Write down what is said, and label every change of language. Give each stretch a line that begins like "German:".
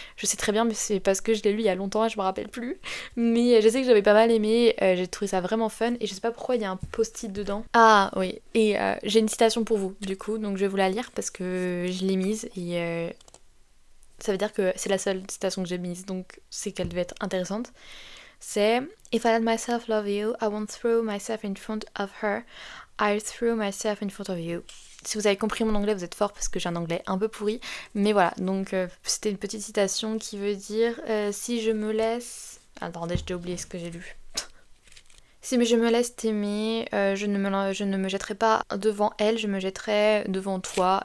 French: Je sais très bien, mais c'est parce que je l'ai lu il y a longtemps et je me rappelle plus. Mais je sais que j'avais pas mal aimé, j'ai trouvé ça vraiment fun et je sais pas pourquoi il y a un post-it dedans. Ah oui, et j'ai une citation pour vous du coup, donc je vais vous la lire parce que je l'ai mise et ça veut dire que c'est la seule citation que j'ai mise, donc c'est qu'elle devait être intéressante. C'est
English: If I let myself love you, I won't throw myself in front of her, I throw myself in front of you.
French: Si vous avez compris mon anglais, vous êtes fort parce que j'ai un anglais un peu pourri. Mais voilà, donc c'était une petite citation qui veut dire si je me laisse... Attendez, j'ai oublié ce que j'ai lu. Si je me laisse t'aimer, je ne me jetterai pas devant elle, je me jetterai devant toi.